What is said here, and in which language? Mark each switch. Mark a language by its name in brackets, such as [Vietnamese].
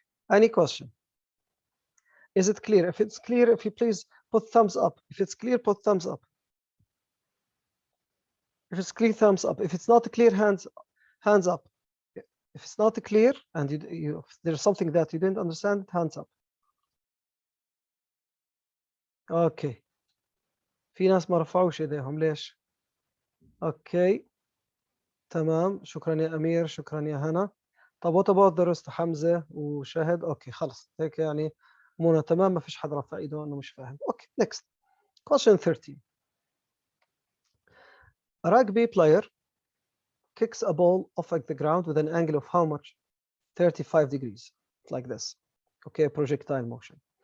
[English] Any question? Is it clear? If it's clear, if you please put thumbs up. If it's clear, put thumbs up. If it's clear, thumbs up. If it's not clear, hands up. If it's not clear and if there's something that you didn't understand, hands up. Okay. [Arabic] في ناس ما رفعوش ايديهم ليش؟ اوكي تمام، شكرا يا امير، شكرا يا هنا. طب [English] what about the rest؟ حمزه وشاهد. [Arabic] اوكي خلص هيك يعني منى تمام، ما فيش حدا رفع ايده انه مش فاهم. [English] Okay next question 13. A rugby player kicks a ball off the ground with an angle of how much? 35 degrees, like this. Okay, projectile motion.